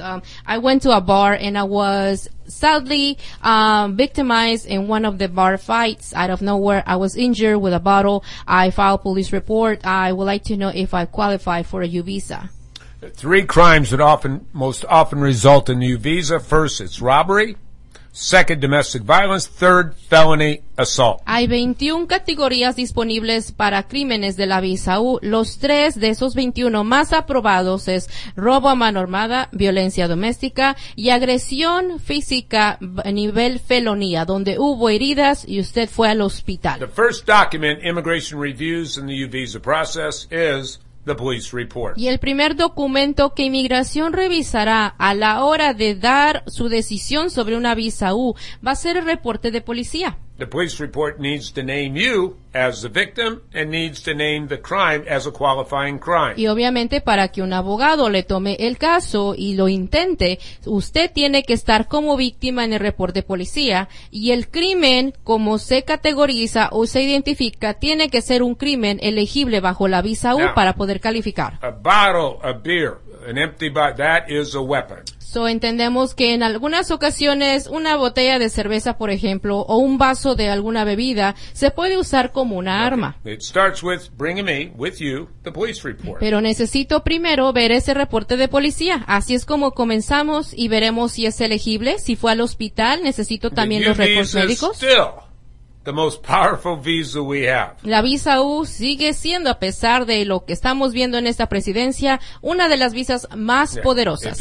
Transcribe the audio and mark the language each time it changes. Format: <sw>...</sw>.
<en>I went to a bar and I was sadly victimized in one of the bar fights. Out of nowhere, I was injured with a bottle. I filed police report. I would like to know if I qualify for a U visa. Three crimes that most often result in a U visa. First, it's robbery. Second, domestic violence. Third, felony assault.</en> <es>Hay 21 categorías disponibles para crímenes de la visa U. Los tres de esos 21 más aprobados es robo a mano armada, violencia doméstica y agresión física a nivel felonía, donde hubo heridas y usted fue al hospital.</es> <en>The first document immigration reviews in the U visa process is the police report.</en> <es>Y el primer documento que inmigración revisará a la hora de dar su decisión sobre una visa U va a ser el reporte de policía.</es> <en>The police report needs to name you as the victim and needs to name the crime as a qualifying crime.</en> <es>Y obviamente para que un abogado le tome el caso y lo intente, usted tiene que estar como víctima en el reporte de policía y el crimen, como se categoriza o se identifica, tiene que ser un crimen elegible bajo la visa U.</es> <en>Now,</en> <es>para poder calificar.</es> <en>A bottle, a beer, an empty bottle, that is a weapon.</en> <es>So, entendemos que en algunas ocasiones una botella de cerveza, por ejemplo, o un vaso de alguna bebida se puede usar como una arma. Okay.</es> <en>It starts with bringing me with you the police report.</en> <es>Pero necesito primero ver ese reporte de policía. Así es como comenzamos y veremos si es elegible. Si fue al hospital, necesito también los reportes médicos.</es> <en>Still the most powerful visa we have.</en> <es>La visa U sigue siendo, a pesar de lo que estamos viendo en esta presidencia, una de las visas más poderosas.</es>